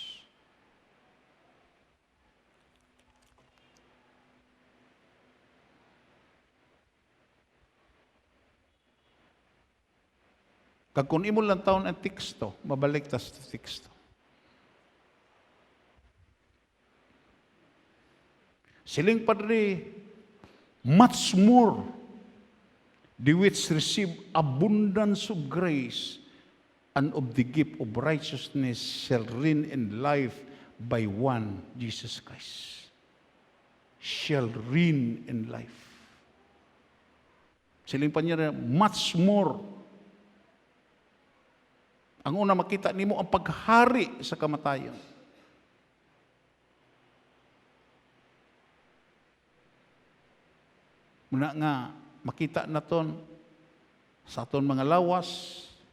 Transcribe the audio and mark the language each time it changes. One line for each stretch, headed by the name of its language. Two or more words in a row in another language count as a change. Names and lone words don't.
Hiligaynon: Kag kung imo lang taon ang teksto, mabalik ta sa teksto. Siling padre,
English: much more, the which receive abundance of grace and of the gift of righteousness shall reign in life by one, Jesus Christ. Shall reign in life.
Hiligaynon: Siling pa niya,
English: much more.
Hiligaynon: Ang una makita nimo ang paghari sa kamatayon. Muna nga, makita naton sa aton mga lawas,